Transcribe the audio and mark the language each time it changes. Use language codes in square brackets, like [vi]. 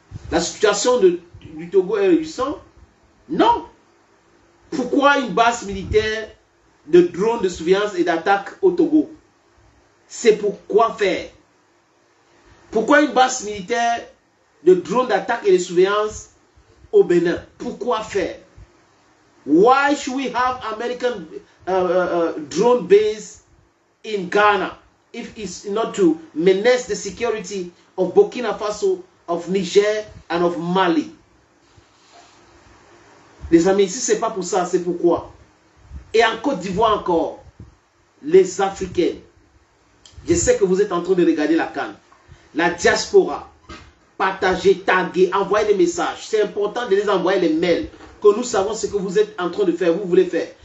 [fr] La situation du Togo est réjouissante? Non. Pourquoi une base militaire de drones de surveillance et d'attaque au Togo? C'est pourquoi faire? Pourquoi une base militaire de drones d'attaque et de surveillance au Bénin? Pourquoi faire? [en] Why should we have American drone base in Ghana if it's not to menace the security of Burkina Faso, of Niger and of Mali? [fr] Les amis, si ce n'est pas pour ça, c'est pourquoi? Et en Côte d'Ivoire encore, les Africains, je sais que vous êtes en train de regarder la CAN, la diaspora, partagez, taguez, envoyez des messages. C'est important de les envoyer les mails, que nous savons ce que vous êtes en train de faire, vous voulez faire.